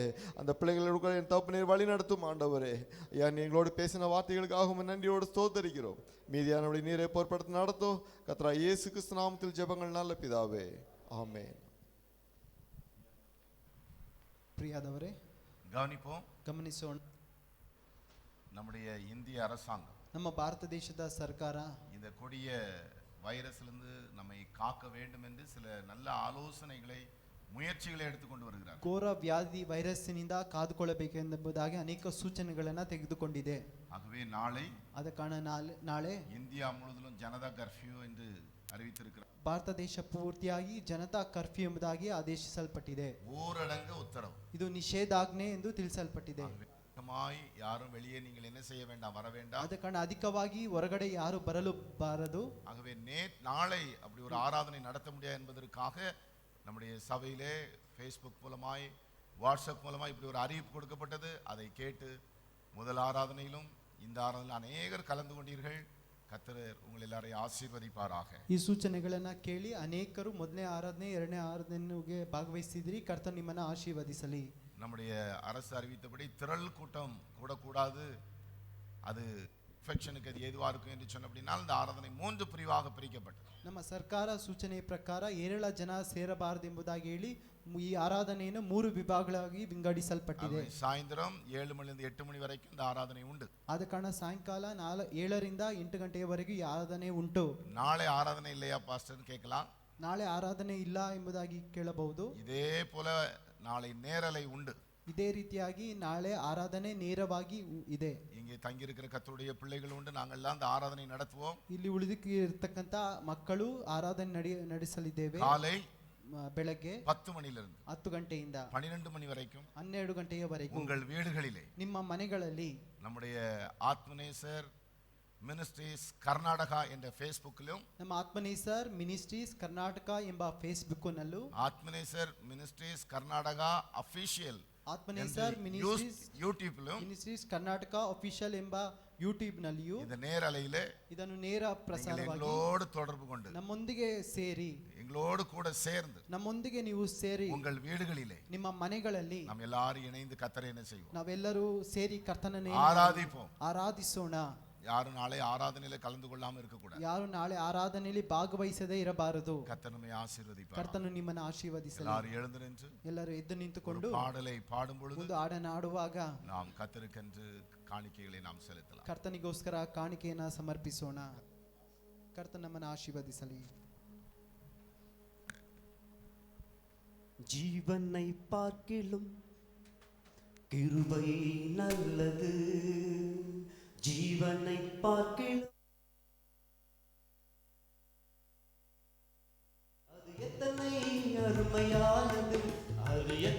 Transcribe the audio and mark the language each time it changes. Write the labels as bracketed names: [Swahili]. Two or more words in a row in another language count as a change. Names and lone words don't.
[Tamil] அந்த பிள்ளைகளோடு என் தப்பு நீர் வழி நடத்தும் ஆண்டவரே. ஐயா நீங்களோடு பேசின வார்த்தைகளுக்காக நன்றியோடு ஸ்தோத்தரிக்கிறோம். மீதியானவளை நீரை பொறுப்படுத்தி நடத்தும் கர்த்தரா இயேசு கிறிஸ்து நாமத்தில் ஜெபங்கள் நல்ல பிதாவே, ஆமென். [Kannada] ಪ್ರಿಯಾದವರೇ [Tamil] கவனிப்போம். [Kannada] ಗಮನಿಸೋಣ. [Tamil] நம்முடைய இந்திய அரசாங்கம், [Kannada] ನಮ್ಮ ಭಾರತ ದೇಶದ ಸರ್ಕಾರ [Tamil] இந்த கொடிய வைரஸிலிருந்து நம்மை காக்க வேண்டும் என்று சில நல்ல ஆலோசனைகளை முயற்சிகளை எடுத்துக்கொண்டு வருகிறார். [Kannada] ಘೋರ ವ್ಯಾಧಿ ವೈರಸ್ಸಿನಿಂದ ಕಾದುಕೊಳ್ಳಬೇಕೆಂಬುದಾಗಿ ಅನೇಕ ಸೂಚನೆಗಳನ್ನು ತೆಗೆದುಕೊಂಡಿದೆ. [Tamil] ஆகவே நாளை [Kannada] ಆದ ಕಾರಣ ನಾಳೆ [Tamil] இந்தியா முழுவதும் ஜனதா கர்ஃப்யூ என்று அறிவித்திருக்கிறார். [Kannada] ಭಾರತ ದೇಶ ಪೂರ್ತಿಯಾಗಿ ಜನತಾ ಕರ್ಫ್ಯೂ ಎಂಬುದಾಗಿ ಆದೇಶಿಸಲ್ಪಟ್ಟಿದೆ. [Tamil] ஊரடங்கு உத்தரவு, [Kannada] ಇದು ನಿಷೇಧಾಜ್ಞೆ ಎಂದು ತಿಳಿಸಲ್ಪಟ್ಟಿದೆ. [Tamil] யாரும் வெளியே நீங்கள் என்ன செய்ய வேண்டாம், வர வேண்டாம். [Kannada] ಆದ ಕಾರಣ ಅಧಿಕವಾಗಿ ಹೊರಗಡೆ ಯಾರು ಬರಲು ಬಾರದು. [Tamil] ஆகவே நாளை அப்படி ஒரு ஆராதனை நடத்த முடியாது என்பதற்காக நம்முடைய சபையிலே ஃபேஸ்புக் மூலமாய் வாட்ஸ்அப் மூலமாய் இப்படி ஒரு அறிவிப்பு கொடுக்கப்பட்டது. அதை கேட்டு முதல் ஆராதனையிலும் இந்த ஆராதனையில் அநேகர் கலந்து கொண்டீர்கள். கர்த்தர் உங்கள் எல்லாரையும் ஆசீர்வதிப்பாராக. [Kannada] ಈ ಸೂಚನೆಗಳನ್ನು ಕೇಳಿ ಅನೇಕರು ಮೊದಲನೇ ಆರಾಧನೆ ಎರಡನೇ ಆರಾಧನೆಗೆ ಭಾಗವಹಿಸಿದ್ರಿ. ಕರ್ತನು ನಿಮ್ಮನ್ನು ಆಶೀರ್ವದಿಸಲಿ. [Tamil] நம்முடைய அரசு அறிவித்தபடி திரள் கூட்டம் கூடக்கூடாது, அது இன்ஃபெக்ஷனுக்கு அது ஏதுவாக இருக்கும் என்று சொன்னபடினால் இந்த ஆராதனை 3 பிரிவாக பிரிக்கப்பட்டது. [Kannada] ನಮ್ಮ ಸರ್ಕಾರ ಸೂಚನೆ ಪ್ರಕಾರ 7 ಜನ ಸೇರಬಾರದೆಂಬುದಾಗಿ ಹೇಳಿ ಈ ಆರಾಧನೆಯನ್ನು 3 ವಿಭಾಗಗಳಾಗಿ ವಿಂಗಡಿಸಲ್ಪಟ್ಟಿದೆ. [Tamil] சாயந்தரம் 7 மணிலிருந்து 8 மணி வரைக்கும் இந்த ஆராதனை உண்டு. [Kannada] ಆದ ಕಾರಣ ಸಾಯಂಕಾಲ 7 ರಿಂದ 8 ಗಂಟೆಯವರೆಗೂ ಈ ಆರಾಧನೆ ಉಂಟು. [Tamil] நாளை ஆராதனை இல்லையா பாஸ்டர் கேட்கலாம். [Kannada] ನಾಳೆ ಆರಾಧನೆ ಇಲ್ಲ ಎಂಬುದಾಗಿ ಕೇಳಬಹುದು. [Tamil] இதே போல நாளை நேரலை உண்டு. [Kannada] ಇದೇ ರೀತಿಯಾಗಿ ನಾಳೆ ಆರಾಧನೆ ನೇರವಾಗಿ ಇದೆ. [Tamil] இங்கே தங்கி இருக்கிற கர்த்தருடைய பிள்ளைகள் உண்டு. நாங்கள் எல்லாம் அந்த ஆராதனை நடத்துவோம். [Kannada] ಇಲ್ಲಿ ಉಳಿದಿರತಕ್ಕಂತ ಮಕ್ಕಳು ಆರಾಧನೆ ನಡೆಸಲಿದ್ದೇವೆ. [Tamil] காலை [Kannada] ಬೆಳಗ್ಗೆ [Tamil] 10 மணியிலிருந்து [Kannada] 10 ಗಂಟೆಯಿಂದ [Tamil] 12 மணி வரைக்கும் [Kannada] 12 ಗಂಟೆಯವರೆಗೂ [Tamil] உங்கள் வீடுகளிலே [Kannada] ನಿಮ್ಮ ಮನೆಗಳಲ್ಲಿ [Tamil] நம்முடைய ஆத்மநேசர் மினிஸ்ட்ரீஸ் கர்நாடகா என்ற ஃபேஸ்புக்கிலும் [Kannada] ನಮ್ಮ ಆತ್ಮನೇಸರ್ ಮಿನಿಸ್ಟ್ರೀಸ್ ಕರ್ನಾಟಕ ಎಂಬ ಫೇಸ್ಬುಕ್ನಲ್ಲೂ [Tamil] ஆத்மநேசர் மினிஸ்ட்ரீஸ் கர்நாடகா அபிஷியல் [Kannada] ಆತ್ಮನೇಸರ್ ಮಿನಿಸ್ಟ್ರೀಸ್ ಕರ್ನಾಟಕ ಅಫಿಷಿಯಲ್ ಎಂಬ ಯೂಟ್ಯೂಬ್ನಲ್ಲಿಯೂ [Tamil] இந்த நேரலையிலே [Kannada] ಇದನ್ನು ನೇರ ಪ್ರಸಾರವಾಗಿ [Tamil] எங்களோடு தொடர்பு கொண்டு [Kannada] ನಮ್ಮೊಂದಿಗೆ ಸೇರಿ [Tamil] எங்களோடு கூட சேர்ந்து [Kannada] ನಮ್ಮೊಂದಿಗೆ ನೀವು ಸೇರಿ [Tamil] உங்கள் வீடுகளிலே [Kannada] ನಿಮ್ಮ ಮನೆಗಳಲ್ಲಿ [Tamil] நாம் எல்லாரும் இணைந்து கர்த்தரை என்ன செய்வோம், [Kannada] ನಾವೆಲ್ಲರೂ ಸೇರಿ ಕರ್ತನನ್ನೇ ಆರಾಧಿಸೋಣ. [Tamil] யாரும் நாளை ஆராதனையில கலந்து கொள்ளாம இருக்க கூடாது. [Kannada] ಯಾರು ನಾಳೆ ಆರಾಧನೆಯಲ್ಲಿ ಭಾಗವಹಿಸದೇ ಇರಬಾರದು. [Tamil] கர்த்தர் நம்மை ஆசீர்வதிப்பார். [Kannada] ಕರ್ತನು ನಿಮ್ಮನ್ನು ಆಶೀರ್ವದಿಸಲಿ. [Tamil] எல்லாரும் எழுந்து நின்று [Kannada] ಎಲ್ಲರೂ ಎದ್ದು ನಿಂತುಕೊಂಡು [Tamil] பாடலை பாடும் பொழுது [Kannada] ಒಂದು ಹಾಡನ್ನು ಹಾಡುವಾಗ [Tamil] நாம் கர்த்தருக்கென்று ಕಾಣಿಕೆகளை நாம் செலுத்தலாம். [Kannada] ಕರ್ತನಿಗೋಸ್ಕರ ಕಾಣಿಕೆಯನ್ನು ಸಮರ್ಪಿಸೋಣ. ಕರ್ತನ ನಮ್ಮನ್ನು ಆಶೀರ್ವದಿಸಲಿ. [Tamil] ஜீவனை பார்க்கிலும் கிருபை நல்லது, ஜீவனை பார்க்கிலும் அது எத்தனை அருமையானது,